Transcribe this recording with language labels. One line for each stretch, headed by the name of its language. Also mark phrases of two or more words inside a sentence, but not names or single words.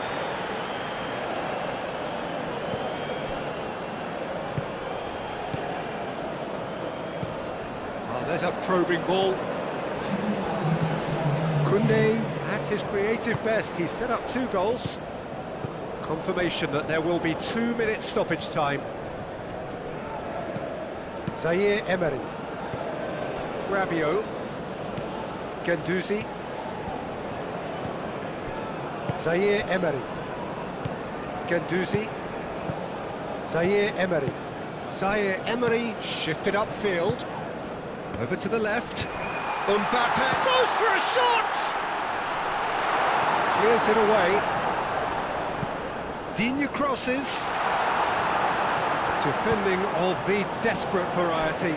English: Oh, there's a probing ball. Koundé at his creative best. He's set up 2 goals. Confirmation that there will be 2-minute stoppage time. Zaire Emery. Rabiot. Guendouzi. Zaire Emery. Guendouzi. Zaire Emery. Zaire Emery shifted upfield. Over to the left. Mbappe goes for a shot! Clears it away. Digne crosses. Defending of the desperate variety.